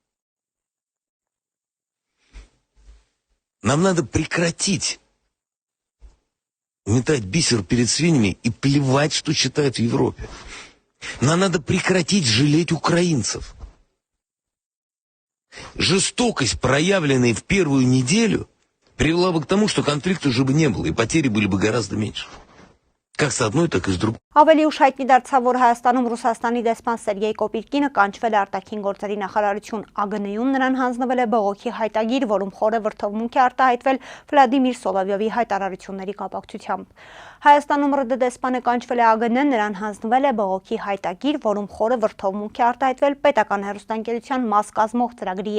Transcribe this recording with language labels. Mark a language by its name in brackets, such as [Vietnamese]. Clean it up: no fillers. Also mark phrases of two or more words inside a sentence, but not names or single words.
[Russian] Нам надо прекратить метать бисер перед свиньями и плевать, что читают в Европе. Нам надо прекратить жалеть украинцев. Жестокость, проявленная в первую неделю, привела бы к тому, что конфликта уже бы не было, и потери были бы гораздо меньше. Как с одной, так и с другой. [Armenian] Ավելի ուշ հայտնի դարձավ, որ Հայաստանում Ռուսաստանի դեսպան Սերգեյ Կոպիրկինը կանչվել է արտաքին գործերի նախարարություն ԱԳՆ-ում, նրան հանձնվել է բողոքի հայտագիր, որում խորը վրդովմունք է արտահայտվել Վլադիմիր Սոլովյովի հայտարարությունների կապակցությամբ։ Հայաստանում ՌԴ դեսպանը կանչվել է ԱԳՆ, նրան հանձնվել է բողոքի հայտագիր, որում խորը վրդովմունք է արտահայտվել պետական հեռուստաընկերության մաս կազմող ծրագրի